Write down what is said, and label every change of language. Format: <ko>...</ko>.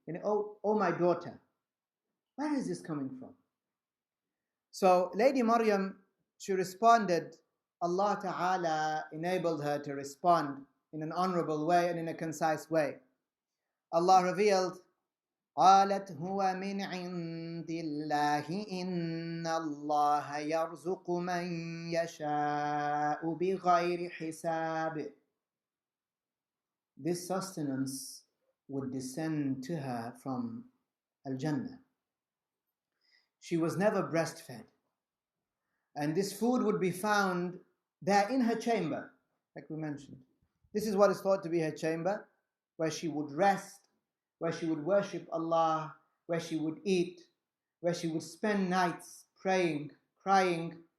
<en>Oh my daughter, where is this coming from? So Lady Maryam, she responded, Allah Ta'ala enabled her to respond in an honorable way and in a concise way. Allah revealed,</en> <ar>قالت هو من عند الله إن الله يرزق من يشاء بغير حساب.</ar> <en>This sustenance would descend to her from Al-Jannah. She was never breastfed. And this food would be found there in her chamber, like we mentioned. This is what is thought to be her chamber, where she would rest, where she would worship Allah, where she would eat, where she would spend nights praying, crying.</en>